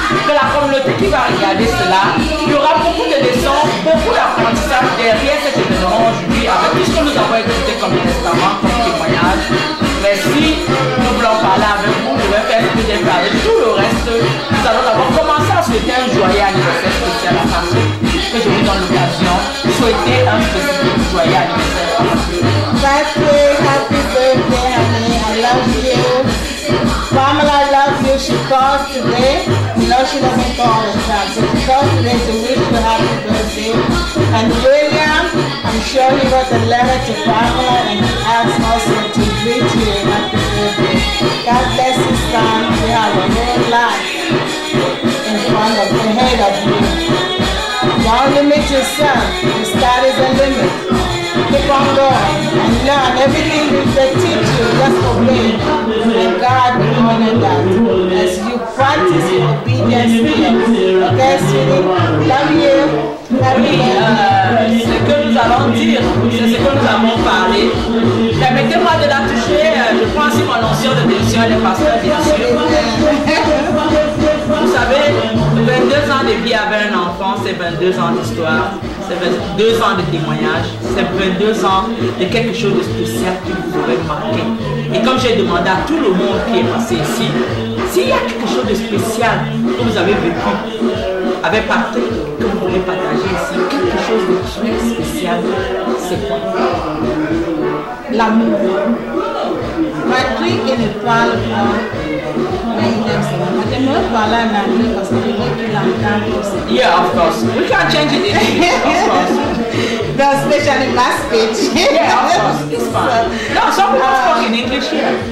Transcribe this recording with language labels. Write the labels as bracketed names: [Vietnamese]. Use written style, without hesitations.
[French] Que la communauté qui va regarder cela, il y aura beaucoup de leçons, beaucoup d'apprentissage derrière cet événement aujourd'hui, avec tout ce que nous avons écouté comme testament, comme témoignage. Mais si nous voulons parler avec vous, je vais faire ce que j'ai parlé. Tout le reste, nous allons d'abord commencer à souhaiter un joyeux anniversaire spécial à Patrick. Que je vous donne l'occasion de souhaiter un spécifique joyeux anniversaire à Patrick. [English] Patrick, happy birthday, honey. I love you. Pamela, I love you. She calls today. You know she doesn't call all the time. So she calls today to wish you a happy birthday. And William, I'm sure he wrote a letter to Pamela and he asked also to greet you a happy birthday. God bless you, son. You have a whole life in front of the head of you. Don't limit yourself. The sky is the limit. Keep on going and learn everything they teach you. Just obey, and God will honor that as you practice your obedience here. Okay, sweetie? Love you. [French] Ce que nous allons dire, c'est ce que nous avons parlé. Permettez-moi de la toucher. Je prends aussi mon onction de bénédiction et les pasteurs, bien sûr. Vous savez, 22 ans de vie avec un enfant, c'est 22 ans d'histoire, c'est 22 ans de témoignage, c'est 22 ans de quelque chose de spécial qui vous aurait marqué. Et comme j'ai demandé à tout le monde qui est passé ici, s'il y a quelque chose de spécial que vous avez vécu avec Patrick, que vous voulez partager ici, quelque chose de très spécial, c'est quoi? L'amour. Patrick, il ne parle pas, mais il aime ça. J'aimerais parler en anglais parce que je veux qu'il entende aussi. [English] Yeah, of course. We can change it in English, of course. No, especially my speech. Yeah, of course. It's fine. No, some people talk in English here.